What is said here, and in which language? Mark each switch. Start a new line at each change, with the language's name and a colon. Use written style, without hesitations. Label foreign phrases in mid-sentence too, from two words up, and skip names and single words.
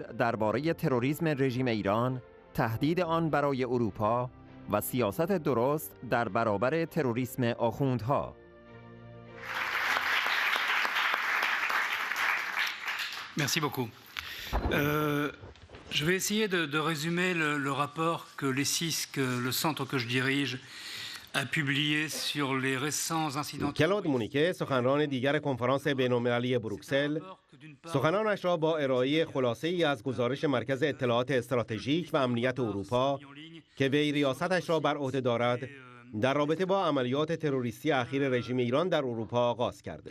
Persian: درباره تروریسم رژیم ایران، تهدید آن برای اروپا و سیاست درست در برابر تروریسم آخوندها.
French: Merci beaucoup. Je vais essayer de résumer le rapport que le centre que je dirige a publié sur les récents incidents.
Persian: کلود مونیکه سخنران دیگر کنفرانس بین‌المللی بروکسل سخنانش را با ارائه خلاصه‌ای از گزارش مرکز اطلاعات استراتژیک و امنیت اروپا که وی ریاستش را بر عهده دارد در رابطه با عملیات تروریستی اخیر رژیم ایران در اروپا آغاز کرد.